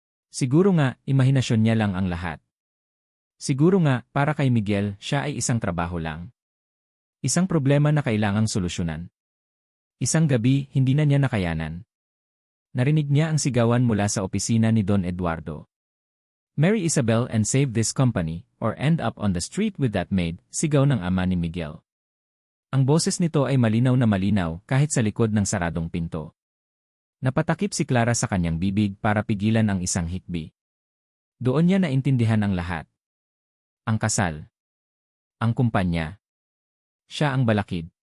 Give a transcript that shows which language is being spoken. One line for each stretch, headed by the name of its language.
Filipino: Siguro nga, imahinasyon niya lang ang lahat. Siguro nga, para kay Miguel, siya ay isang trabaho lang. Isang problema na kailangang solusyonan. Isang gabi, hindi na niya nakayanan. Narinig niya ang sigawan mula sa opisina ni Don Eduardo.
English: Marry Isabel and save this company, or end up on the street with that maid,
Filipino: sigaw ng ama ni Miguel. Ang boses nito ay malinaw na malinaw kahit sa likod ng saradong pinto. Napatakip si Clara sa kanyang bibig para pigilan ang isang hikbi. Doon niya naintindihan ang lahat. Ang kasal. Ang kumpanya. Siya ang balakid.